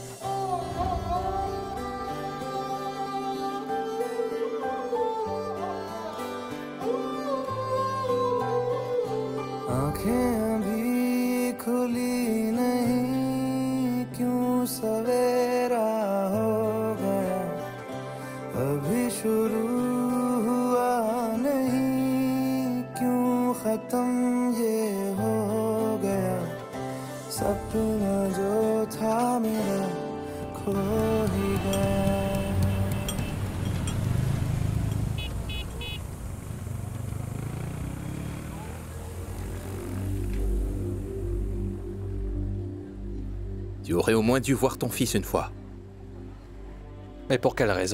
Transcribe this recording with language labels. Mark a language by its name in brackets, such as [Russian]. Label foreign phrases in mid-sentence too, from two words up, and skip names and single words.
[Hindi] आँखें भी खुली नहीं क्यों सवेरा हो गया अभी शुरू खत्म ये हो गया सपना जो था मेरा खो ही गया [French] Tu aurais au moins dû voir ton fils une fois. Mais pour quelle raison?